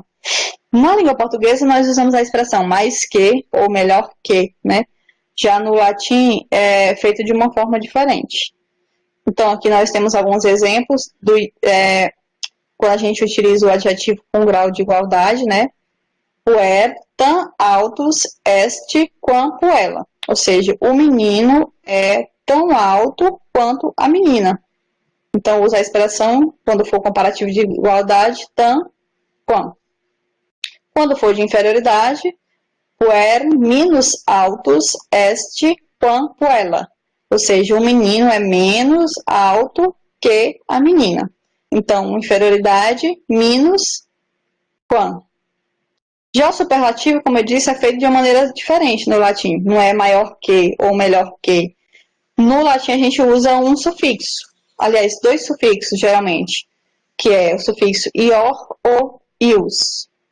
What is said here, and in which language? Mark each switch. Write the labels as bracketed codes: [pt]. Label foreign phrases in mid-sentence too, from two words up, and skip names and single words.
[pt] Na língua portuguesa, nós usamos a expressão mais que ou melhor que, né? Já no latim, é feito de uma forma diferente. Então, aqui nós temos alguns exemplos quando a gente utiliza o adjetivo com grau de igualdade, né? [la] Puer, tan altus est quam puella. [pt] Ou seja, o menino é tão alto quanto a menina. Então, usa a expressão, quando for comparativo de igualdade, [la] tan, quam. [pt] Quando for de inferioridade, [la] puer minus altus est quam puella. [pt] Ou seja, o menino é menos alto que a menina. Então, inferioridade [la] minus quam. [pt] Já o superlativo, como eu disse, é feito de uma maneira diferente no latim. Não é maior que ou melhor que. No latim, a gente usa um sufixo. Aliás, dois sufixos, geralmente. Que é o sufixo ior ou ius.